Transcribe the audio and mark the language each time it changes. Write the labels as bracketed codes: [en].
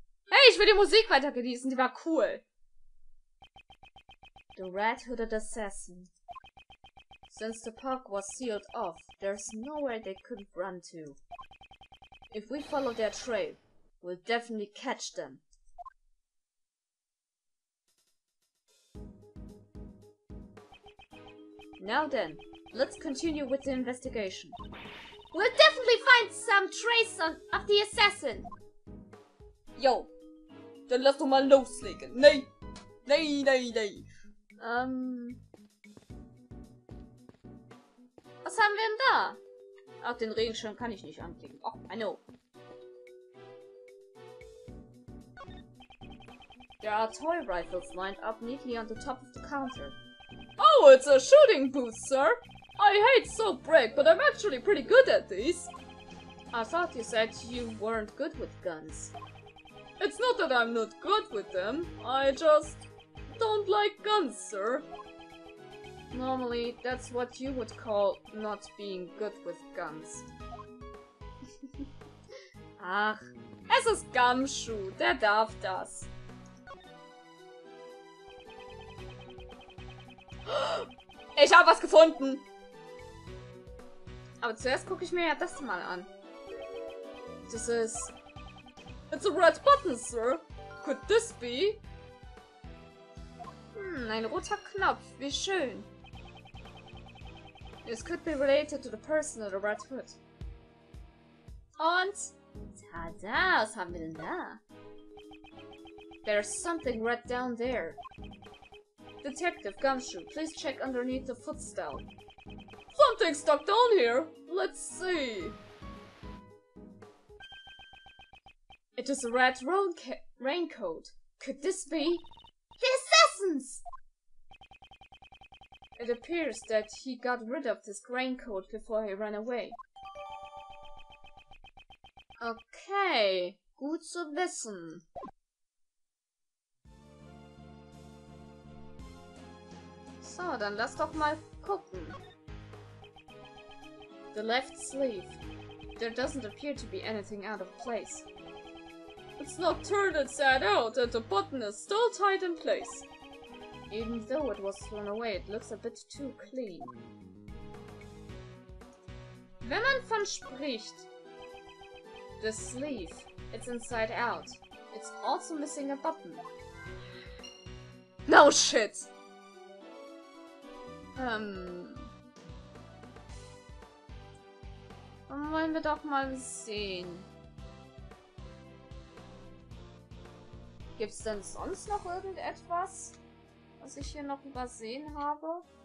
[de] Hey, ich will die Musik weiter genießen, die war cool. [en] The red-hooded assassin. Since the park was sealed off, there's nowhere they could run to. If we follow their trail, we'll definitely catch them. Now then, let's continue with the investigation. We'll definitely find some trace of the assassin. [de] Yo, dann lass doch mal loslegen. Nee, nee, nee, nee. Was haben wir denn da? Ach, den Regenschirm kann ich nicht anklicken. [en] Oh, I know. There are toy rifles lined up neatly on the top of the counter. Oh, it's a shooting booth, sir. I hate soap break, but I'm actually pretty good at these. I thought you said you weren't good with guns. It's not that I'm not good with them. I just don't like guns, sir. Normally, that's what you would call not being good with guns. [de] Ach, es ist Gumshoe, der darf das. Ich habe was gefunden! Aber zuerst gucke ich mir ja das mal an. Das ist... [en] It's a red button, sir. Could this be? [de] Ein roter Knopf, wie schön. [en] This could be related to the person in the red hood. [de] Und... Tada, was haben wir denn da? [en] There's something red down there. Detective Gumshoe, please check underneath the footstool. Something stuck down here. Let's see. It is a red raincoat. Could this be... The assassins! It appears that he got rid of this raincoat before he ran away. [de] Okay, gut zu wissen. So, dann lass doch mal gucken. [en] The left sleeve. There doesn't appear to be anything out of place. It's not turned inside out and the button is still tight in place. Even though it was thrown away, it looks a bit too clean. [de] Wenn man von spricht, [en] the sleeve, it's inside out. It's also missing a button. No shit! [de] Dann wollen wir doch mal sehen. Gibt's denn sonst noch irgendetwas, was ich hier noch übersehen habe?